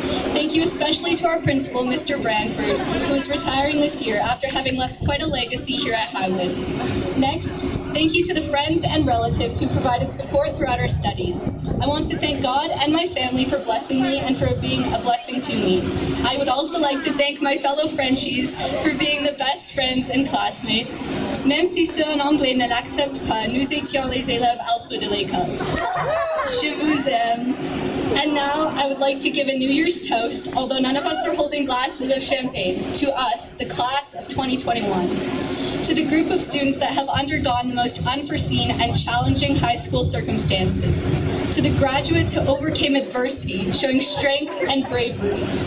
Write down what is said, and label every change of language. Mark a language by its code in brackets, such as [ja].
[en] Thank you especially to our principal, Mr. Branford, who is retiring this year after having left quite a legacy here at Highwood. Next, thank you to the friends and relatives who provided support throughout our studies. I want to thank God and my family for blessing me and for being a blessing to me. I would also like to thank my fellow Frenchies for being the best friends and classmates. [fr] Même si ceux en anglais ne l'acceptent pas, nous étions les élèves alpha de l'école. Je vous aime. [en] And now, I would like to give a New Year's toast, although none of us are holding glasses of champagne, to us, the class of 2021. To the group of students that have undergone the most unforeseen and challenging high school circumstances. To the graduates who overcame adversity, showing strength and bravery.